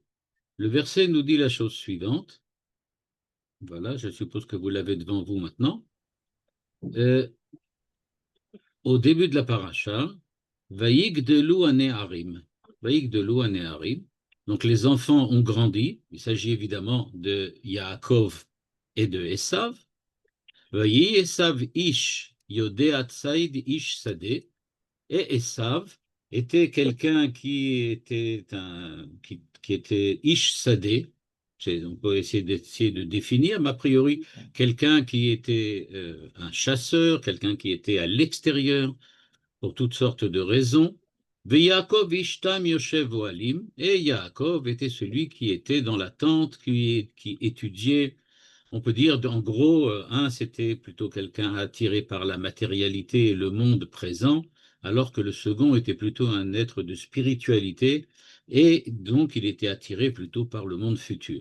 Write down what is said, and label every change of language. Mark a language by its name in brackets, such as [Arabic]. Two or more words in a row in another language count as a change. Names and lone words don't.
[French] Le verset nous dit la chose suivante. Voilà, je suppose que vous l'avez devant vous maintenant. Au début de la paracha, [Hebrew] ויגדלו הנערים. ויגדלו הנערים. [French] Donc les enfants ont grandi. Il s'agit évidemment de Yaakov et de Esav. [Hebrew] ויהי עשו איש יודע ציד איש שדה. [French] Et Esav était quelqu'un qui était [Hebrew] איש שדה. [French] On peut essayer de définir, mais a priori, quelqu'un qui était un chasseur, quelqu'un qui était à l'extérieur, pour toutes sortes de raisons. [Hebrew] יעקב איש תם ישב אהלים, [French] et Yaakov était celui qui était dans la tente, qui étudiait. On peut dire, en gros, un, c'était plutôt quelqu'un attiré par la matérialité et le monde présent, alors que le second était plutôt un être de spiritualité, et donc il était attiré plutôt par le monde futur.